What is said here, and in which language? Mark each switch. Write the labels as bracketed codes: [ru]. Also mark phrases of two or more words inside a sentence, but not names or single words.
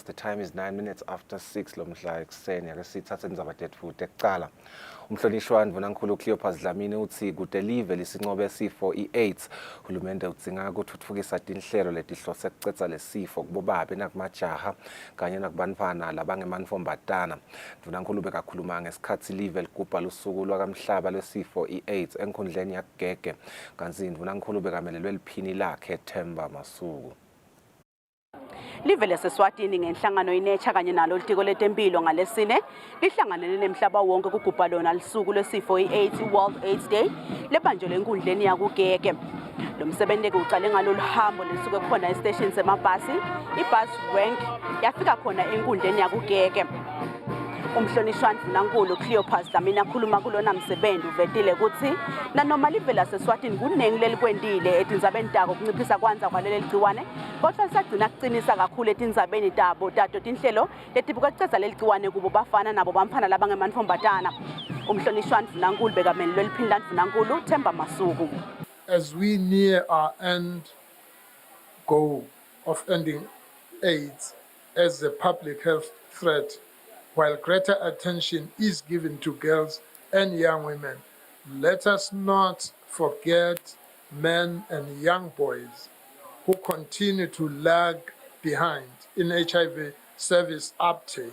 [en] The time is 9 minutes after 6 [ss] lomhla ekuseni ake sithathe indzaba tetfu tekucala. Umhlonishwani Vunankulu Cleopas Dlamini uthi kude live lisinqobe isifo i-AIDS uhulumende udzinga ukuthuthukisa tinhlelo letihlose kucedza lesifo kubobabe nakumajaha kanye nakubantwana labangemantombatana. Vunankulu bekakhuluma ngesikhathi live ligubha lusuku lwakamhlaba lwesifo i-AIDS enkhundleni yakugege kanti Vunankulu bekamelelwe liphini lakhe Themba Masuku. Live leseswatini ngenhlangano inecha kanye nalo litiko letempilo ngalesine lihlanganene nemhlaba wonke kugubha lona lisuku lwesifo i-AIDS World AIDS Day lebanjwe lenkundleni yakugege. Lo msebenzi ke uqale ngalolu hambo lisuke khona estation semabhasi ibus rank yafika khona enkundleni yakugege. Umhlonishwani Vunankulu Cleopas Dlamini akhuluma kulona msebenzi uvetile ukuthi nanoma live laseswatini kunengi lelikwendile etindzabeni tako kunciphisa kwanza kwaleli gciwane kodwa lisagcina kucinisa kakhulu etindzabeni tabo tato tinhlelo letibuka kucedza leli gciwane kubo bafana nabo bamfana labangemantombatana. Umhlonishwani Vunankulu bekamelelwe liphini la Vunankulu Themba Masuku. [en] As we near our end goal of ending AIDS as a public health threat, while greater attention is given to girls and young women, let us not forget men and young boys who continue to lag behind in HIV service uptake.